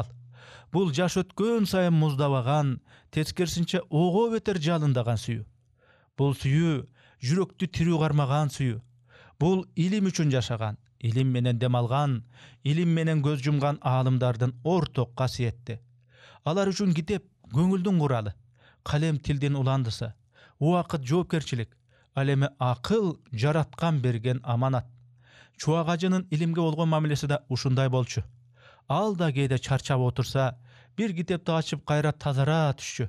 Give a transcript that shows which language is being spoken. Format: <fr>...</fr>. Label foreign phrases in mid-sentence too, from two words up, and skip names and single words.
<ky>Бул жаш өткөн сайын муздабаган, тескерисинче ого бетер жалындаган сүйүү. Бул сүйүү жүректи тирүү кармаган сүйүү. Бул илим үчүн жашаган, илим менен дем алган, илим менен көз жумган аалымдардын орток касиети. Alar üçün kitep көңүлдүн куралы, калем тилдин уландысы, убакыт жоопкерчилик, ал эми акыл жараткан берген аманат. Чубак ажынын илимге болгон мамилеси да ушундай болчу. Ал да кээде чарчап отурса, бир китепти ачып кайра тазара түшчү.</ky>